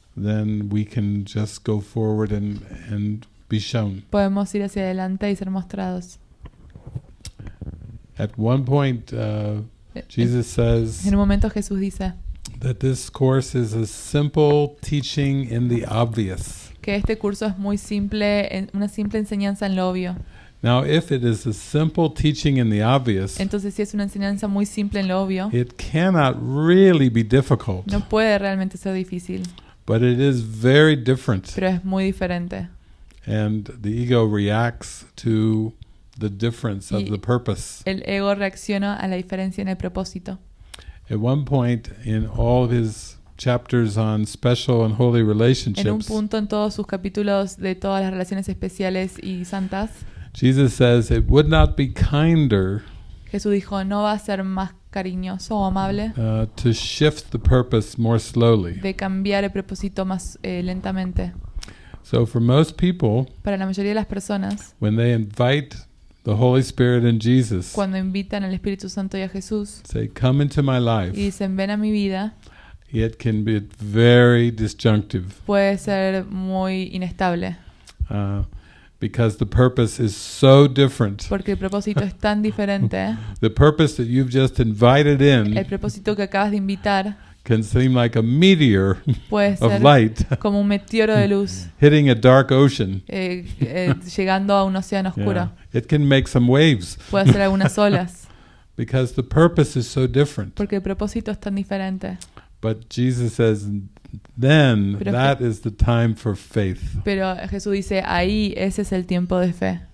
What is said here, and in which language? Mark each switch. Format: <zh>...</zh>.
<en>then we can just go forward and be shown.</en> <es>Podemos ir hacia adelante y ser mostrados.</es> <en>At one point, Jesus says</en> <es>en un momento Jesús dice</es> <en>that this course is a simple teaching in the obvious.</en> <es>Que este curso es muy simple, una simple enseñanza en lo obvio.</es> <en>Now, if it is a simple teaching in the obvious,</en> <es>entonces si es una enseñanza muy simple en lo obvio,</es> <en>it cannot really be difficult.</en> <es>No puede realmente ser difícil.</es> <en>But it is very different.</en> <es>Pero es muy diferente.</es> <en>And the ego reacts to the difference of the purpose.</en> <es>El ego reacciona a la diferencia en el propósito.</es> <en>At one point in all of his chapters on special and holy relationships,</en> <es>en un punto en todos sus capítulos de todas las relaciones especiales y santas,</es> <en>Jesus says it would not be kinder</en> <es>Jesús dijo, no va a ser más cariñoso o amable</es> <en>to shift the purpose more slowly.</en> <es>De cambiar el propósito más lentamente.</es> <en>So for most people,</en> <es>para la mayoría de las personas,</es> <en>when they invite the Holy Spirit and Jesus,</en> <es>cuando invitan al Espíritu Santo y a Jesús,</es> <en>say, come into my life,</en> <es>y dicen, ven a mi vida,</es> <en>it can be very disjunctive.</en> <es>Puede ser muy inestable.</es> <en>Because the purpose is so different.</en> <es>Porque el propósito es tan diferente.</es> <en>The purpose that you've just invited in,</en> <es>el propósito que acabas de invitar,</es> <en>can seem like a meteor</en> <es>puede ser</es> <en>of light,</en> <es>como un meteoro de luz,</es> <en>hitting a dark ocean.</en> <es>Llegando a un océano oscuro.</es> <en>Yeah. It can make some waves.</en> <es>Puede hacer algunas olas.</es> <en>Because the purpose is so different.</en> <es>Porque el propósito es tan diferente.</es> <en>But Jesus says, then that is the time for faith.</en> <es>Pero Jesús dice, ahí ese es el tiempo de fe.</es>